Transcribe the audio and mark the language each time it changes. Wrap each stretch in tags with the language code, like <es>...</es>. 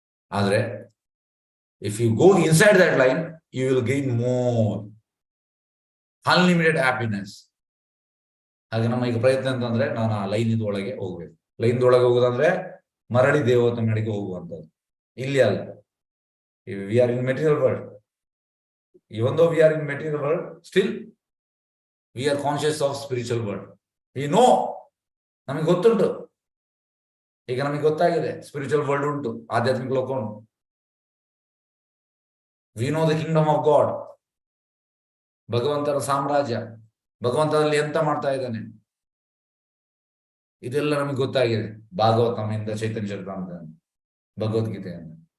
<kn>ಆದ್ರೆ</kn> <en>If you go inside that line you will gain more unlimited happiness.</en> <kn>ಹಾಗೆ ನಮ್ಮ ಈಗ ಪ್ರಯತ್ನ ಅಂತಂದ್ರೆ ನಾನು ಆ ಲೈನ್ ಒಳಗೆ ಹೋಗ್ಬೇಕು. ಲೈನ್ ಒಳಗೆ ಹೋಗೋದಂದ್ರೆ ಮರಳಿ ದೇವತ ಮನೆಗೆ ಹೋಗುವಂಥದ್ದು. ಇಲ್ಲಿ ಅಲ್ಲ.</kn> <en>We are in material world. even though we are in material world, still we are conscious of spiritual world. We know,</en> <kn>ನಮಗೆ ಗೊತ್ತುಂಟು. ಈಗ ನಮಗೆ ಗೊತ್ತಾಗಿದೆ ಸ್ಪಿರಿಚುವಲ್ ವರ್ಲ್ಡ್ ಉಂಟು, ಆಧ್ಯಾತ್ಮಿಕ ಲೋಕ ಉಂಟು.</kn> <en>We know the kingdom of God.</en> <kn>ಭಗವಂತನ ಸಾಮ್ರಾಜ್ಯ, ಭಗವಂತನಲ್ಲಿ ಎಂತ ಮಾಡ್ತಾ ಇದ್ದಾನೆ, ಇದೆಲ್ಲ ನಮಗೆ ಗೊತ್ತಾಗಿದೆ ಭಾಗವತಮಿಂದ, ಚೈತನ್ಯ ಚರಿತಾಮೃತ, ಭಗವದ್ಗೀತೆಯಿಂದ.</kn>